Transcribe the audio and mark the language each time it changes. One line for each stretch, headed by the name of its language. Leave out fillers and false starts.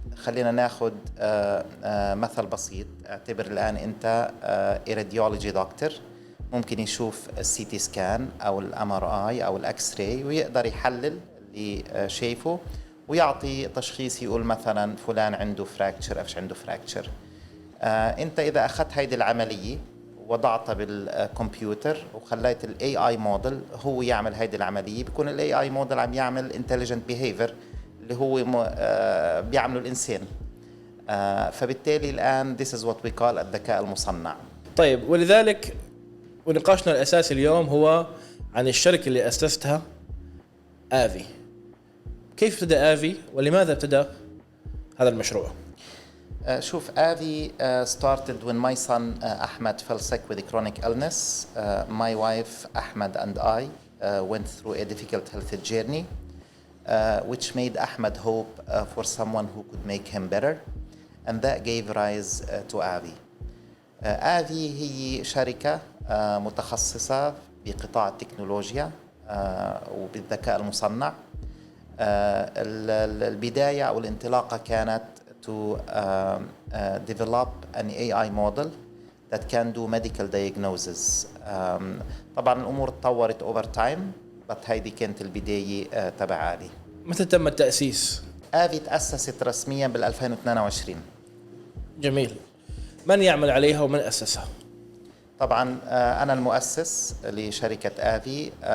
Arabic: خلينا ناخد مثل بسيط، اعتبر الآن انت راديولوجي دكتور، ممكن يشوف السي تي سكان او الام ار اي او الاكس راي ويقدر يحلل اللي شايفه ويعطي تشخيص، يقول مثلا فلان عنده فراكتشر، افش عنده فراكتشر. انت اذا اخذت هيدي العمليه وضعتها بالكمبيوتر وخليت الاي اي موديل هو يعمل هيدي العمليه، بيكون الاي اي موديل عم يعمل انتليجنت بيهيفير اللي هو بيعمله الانسان. فبالتالي الان
English: this is what we call
Arabic: الذكاء المصنع. طيب، ولذلك ونقاشنا الاساسي اليوم هو عن الشركه اللي اسستها AVEY. كيف ابتدأ AVEY ولماذا ابتدأ هذا المشروع؟ شوف،
English: AVEY started when my son Ahmed fell sick with a chronic illness. My wife Ahmed and I went through a difficult health journey, which made Ahmed hope for someone who could make him better, and that gave rise to AVEY.
Arabic: AVEY هي شركة متخصصة بقطاع التكنولوجيا وبالذكاء المصنع. البداية أو الانطلاقة كانت
English: to develop an AI model that can do medical diagnosis.
Arabic: طبعا الأمور تطورت
English: over time، but
Arabic: هيدي كانت البداية تبع AVEY. متى تم التأسيس؟ AVEY تأسست رسميا بال 2022. جميل. من يعمل عليها ومن أسسها؟ طبعا أنا المؤسس لشركة AVEY.